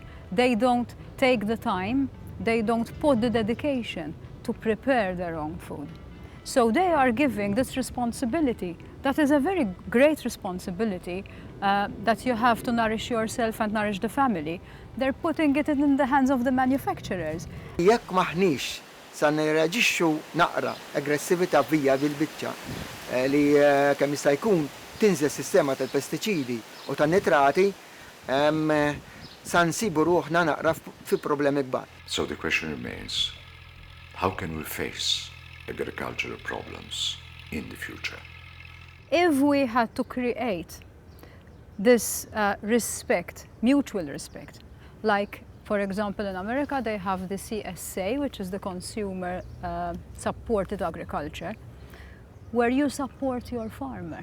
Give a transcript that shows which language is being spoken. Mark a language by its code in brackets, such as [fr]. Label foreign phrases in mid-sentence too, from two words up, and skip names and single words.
[en] They don't take the time, they don't put the dedication to prepare their own food. So they are giving this responsibility. That is a very great responsibility that you have to nourish yourself and nourish the family. They're putting it in the hands of the manufacturers. [mt] Jekk maħniex sa nirreaġixxu naqra aggressività vija bil-biċċa li kemm jista' jkun tinżel sistema tal-pestiċidi u tan-nitrati sa nsibu ruħna naqra fi problemi kbar. [en] So the question remains, How can we face agricultural problems in the future? If we had to create this respect, mutual respect, like for example in America they have the CSA, which is the Consumer Supported Agriculture, where you support your farmer.